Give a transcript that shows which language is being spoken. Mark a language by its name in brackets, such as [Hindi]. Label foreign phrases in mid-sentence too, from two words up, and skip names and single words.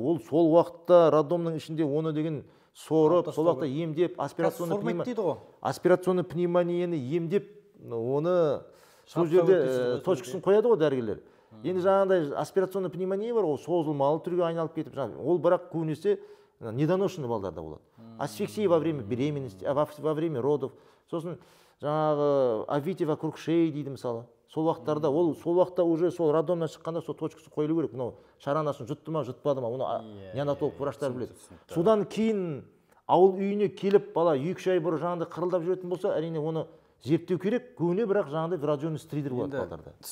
[Kazakh] Ол сол уақытта роддомның ішінде оны деген сорып, сол уақытта емдеп, [Russian] аспирационный пневмонияны [Kazakh] емдеп, оны сол жерде точкасын қояды ғой дәрігерлер. Енді жаңағыдай [Russian] аспирационный пневмония [Kazakh] бар, ол созылмалы түрге айналып кетіп, ол бірақ көбінесе недоношенный балдарда болады. [Russian] Асфиксия во время беременности, во время родов. [Kazakh] Сосын жаңағы [Russian] овитие вокруг шеи [Kazakh] дейді мысалы. Сол уақыттарда, ол сол уақытта [Russian] уже сол [Kazakh] роддомнан шыққанда сол точкасы қойылу керек. Мынау шаранасын жұтты ма, жұтпады ма, оны неонатолог врачтар біледі. Содан кейін ауыл үйіне келіп бала 2-3 ай бұрын жаңағыдай қырылдап жүретін болса, әрине оны зерттеу керек. Көне бірақ жаңағыдай [Russian] врожденный стридер [Kazakh] болады балдарда.